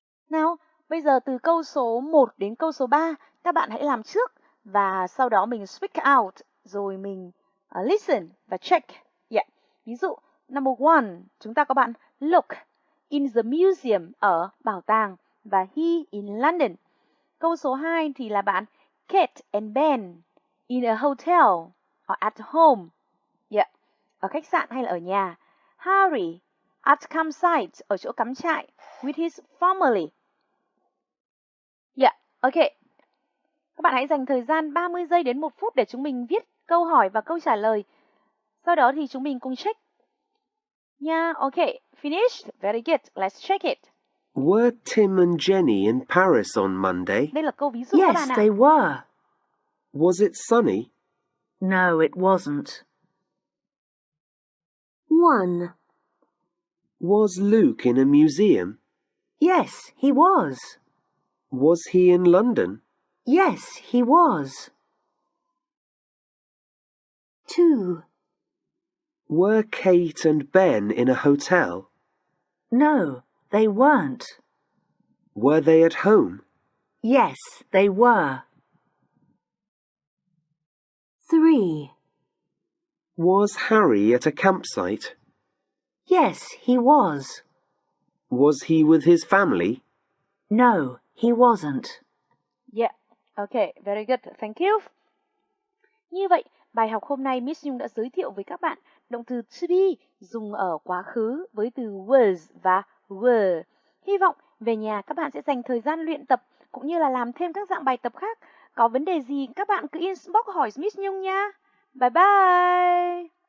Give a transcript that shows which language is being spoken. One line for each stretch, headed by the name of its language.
Vietnamese: Nào, bây giờ từ câu số 1 đến câu số 3, các bạn hãy làm trước và sau đó mình
English: speak out,
Vietnamese: rồi mình listen và check. Yeah. Ví dụ, number 1, chúng ta có bạn
English: Look in the museum
Vietnamese: ở bảo tàng và
English: he in London.
Vietnamese: Câu số 2 thì là bạn
English: Kate and Ben in a hotel or at home.
Vietnamese: Yeah. Ở khách sạn hay là ở nhà.
English: Harry at campsite,
Vietnamese: ở chỗ cắm trại
English: with his family. Yeah, ok.
Vietnamese: Các bạn hãy dành thời gian 30 giây đến 1 phút để chúng mình viết câu hỏi và câu trả lời. Sau đó thì chúng mình cùng check.
English: Yeah, ok. Finished? Very good. Let's check it. Were Tim and Jenny in Paris on Monday?
Vietnamese: Đây là câu ví dụ các
English: Yes,
Vietnamese: bạn ạ.
English: they were. Was it sunny? No, it wasn't. 1. Was Luke in a museum? Yes, he was. Was he in London? Yes, he was. 2. Were Kate and Ben in a hotel? No, they weren't. Were they at home? Yes, they were. 3. Was Harry at a campsite? Yes, he was. Was he with his family? No, he wasn't. Yeah, ok, very good, thank you.
Vietnamese: Như vậy, bài học hôm nay Miss Nhung đã giới thiệu với các bạn động từ to be dùng ở quá khứ với từ was và were. Hy vọng về nhà các bạn sẽ dành thời gian luyện tập cũng như là làm thêm các dạng bài tập khác. Có vấn đề gì các bạn cứ inbox hỏi Miss Nhung nha.
English: Bye bye!